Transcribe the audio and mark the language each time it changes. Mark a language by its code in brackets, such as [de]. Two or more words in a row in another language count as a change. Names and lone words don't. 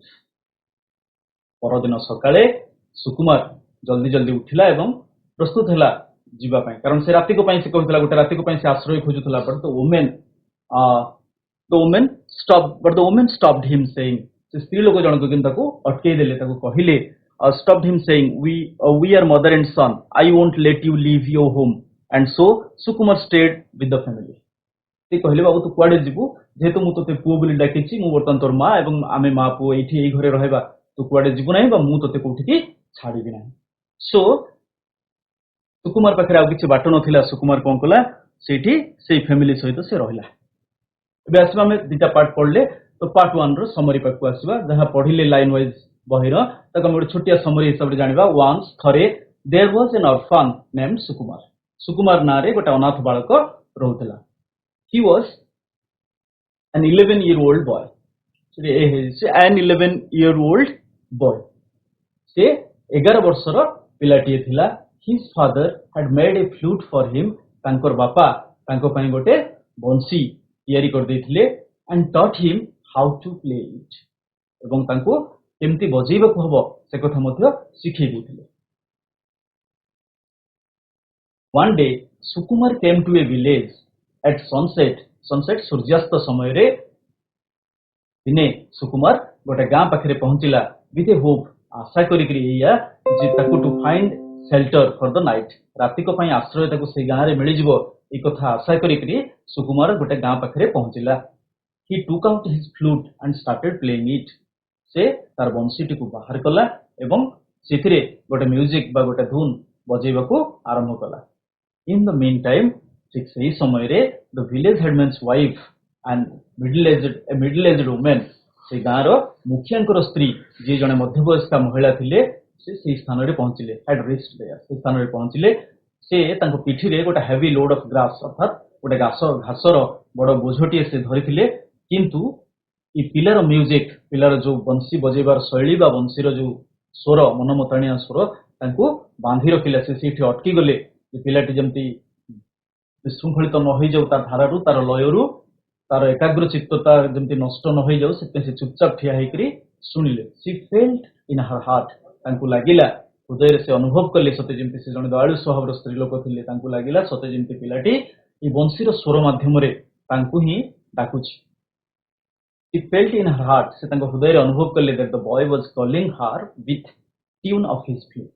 [or] ପରଦିନ ସକାଳେ ସୁକୁମାର ଜଲ୍ଦି ଜଲ୍ଦି ଉଠିଲା ଏବଂ ପ୍ରସ୍ତୁତ ହେଲା ଯିବା ପାଇଁ, କାରଣ ସେ ରାତିକ ପାଇଁ ସେ କହିଥିଲା, ଗୋଟେ ରାତିକ ପାଇଁ ସେ ଆଶ୍ରୟ ଖୋଜୁଥିଲା। [en] but the woman but the woman stopped him saying, [or] ସେ ସ୍ତ୍ରୀ ଲୋକ ଜଣକ କିନ୍ତୁ ତାକୁ ଅଟକେଇ ଦେଲେ, ତାକୁ କହିଲେ, [en] stopped him saying, we are mother and son, I won't let you leave your home, and so ସୁକୁମାର stayed with the family। [or] ସେ କହିଲେ, ବାବୁ ତୁ କୁଆଡେ ଯିବୁ, ଯେହେତୁ ମୁଁ ତୋତେ ପୁଅ ବୋଲି ଡାକିଛି, ମୁଁ ବର୍ତ୍ତମାନ ତୋର ମା ଏବଂ ଆମେ ମା ପୁଅ ଏଇଠି ଏଇ ଘରେ ରହିବା, ତୁ କୁଆଡେ ଯିବୁ ନାହିଁ ବା ମୁଁ ତୋତେ କୋଉଠିକି ଛାଡିବି ନାହିଁ। ସୋ ସୁକୁମାର ପାଖରେ ଆଉ କିଛି ବାଟ ନଥିଲା, ସୁକୁମାର କଣ କଲା, ସେଇଠି ସେଇ ଫ୍ୟାମିଲି ସହିତ ସେ ରହିଲା। ଏବେ ଆସିବା ଆମେ ଦିଟା ପାର୍ଟ ପଢିଲେ, ତ ପାର୍ଟ 1 ର ସମରି ପାଖକୁ ଆସିବା, ଯାହା ପଢିଲେ [en] line wise [or] ବହିର, ତାକୁ ଆମେ ଗୋଟେ ଛୋଟିଆ ସମରି ହିସାବରେ ଜାଣିବା। [en] ୱାନ୍ସ, ଥରେ, there was an orphan named ସୁକୁମାର। [or] ସୁକୁମାର ନାଁରେ ଗୋଟେ ଅନାଥ ବାଳକ ରହୁଥିଲା। [en] he was an 11-year-old boy. an 11-year-old boy। [or] ସେ 11 ବର୍ଷର ପିଲାଟିଏ ଥିଲା। [en] His father had made a flute for him। [or] ତାଙ୍କର ବାପା ତାଙ୍କ ପାଇଁ ଗୋଟେ ବଂଶୀ ତିଆରି କରିଦେଇଥିଲେ। [en] and taught him how to play it। [or] ଏବଂ ତାଙ୍କୁ କେମିତି ବଜେଇବାକୁ ହବ ସେ କଥା ମଧ୍ୟ ଶିଖେଇ ଦେଇଥିଲେ। [en] One day ସୁକୁମାର came to a village at sunset। [or] sunset ସୂର୍ଯ୍ୟାସ୍ତ ସମୟରେ ଦିନେ ସୁକୁମାର ଗୋଟେ ଗାଁ ପାଖରେ ପହଞ୍ଚିଲା। [en] with a hope, [or] ଆଶା କରିକିରି ଏଇଆ ଯେ ତାକୁ [en] to find shelter for the night, [or] ରାତିକ ପାଇଁ ଆଶ୍ରୟ ତାକୁ ସେଇ ଗାଁରେ ମିଳିଯିବ, ଏଇ କଥା ଆଶା କରିକିରି ସୁକୁମାର ଗୋଟେ ଗାଁ ପାଖରେ ପହଞ୍ଚିଲା। [en] he took out his flute and started playing it। [or] ସେ ତାର ବଂଶୀଟିକୁ ବାହାର କଲା ଏବଂ ସେଥିରେ ଗୋଟେ ମ୍ୟୁଜିକ ବା ଗୋଟେ ଧୁନ ବଜେଇବାକୁ ଆରମ୍ଭ କଲା। [en] in the meantime, [or] ଠିକ ସେହି ସମୟରେ [en] the village headman's wife and middle-aged woman, [or] ସେ ଗାଁର ମୁଖିଆଙ୍କର ସ୍ତ୍ରୀ ଯିଏ ଜଣେ ମଧ୍ୟବୟସ୍କା ମହିଳା ଥିଲେ, ସେ ସେହି ସ୍ଥାନରେ ପହଞ୍ଚିଲେ। [en] had reached there, [or] ସେ ସ୍ଥାନରେ ପହଞ୍ଚିଲେ। ସେ ତାଙ୍କ ପିଠିରେ ଗୋଟେ [en] heavy load of grass, [or] ଅର୍ଥାତ୍ ଗୋଟେ ଘାସର ବଡ ବୋଝଟିଏ ସେ ଧରିଥିଲେ। କିନ୍ତୁ ଏ ପିଲାର ମ୍ୟୁଜିକ, ପିଲାର ଯୋଉ ବଂଶୀ ବଜେଇବାର ଶୈଳୀ ବା ବଂଶୀର ଯୋଉ ସ୍ୱର, ମନମତାଣିଆ ସ୍ୱର ତାଙ୍କୁ ବାନ୍ଧି ରଖିଲା। ସେ ସେଇଠି ଅଟକି ଗଲେ, ଯେ ପିଲାଟି ଯେମିତି ବିଶୃଙ୍ଖଳିତ ନ ହେଇଯାଉ, ତା ଧାରାରୁ, ତାର ଲୟରୁ, ତାର ଏକାଗ୍ର ଚିତ୍ତତା ଯେମିତି ନଷ୍ଟ ନ ହେଇଯାଉ, ସେଥିପାଇଁ ସେ ଚୁପଚାପ ଠିଆ ହେଇକରି ଶୁଣିଲେ। [en] she felt in her heart, [or] ତାଙ୍କୁ ଲାଗିଲା ହୃଦୟରେ, ସେ ଅନୁଭବ କଲେ ସତେ ଯେମିତି ସେ ଜଣେ ଦୟାଳୁ ସ୍ୱଭାବର ସ୍ତ୍ରୀ ଲୋକ ଥିଲେ। ତାଙ୍କୁ ଲାଗିଲା ସତେ ଯେମିତି ପିଲାଟି এই ବଂଶୀର ସ୍ୱର ମାଧ୍ୟମରେ ତାଙ୍କୁ ହିଁ ଡାକୁଛି। [en] she felt in her heart, [or] ସେ ତାଙ୍କ ହୃଦୟରେ ଅନୁଭବ କଲେ [en] that the boy was calling her with tune of his flute।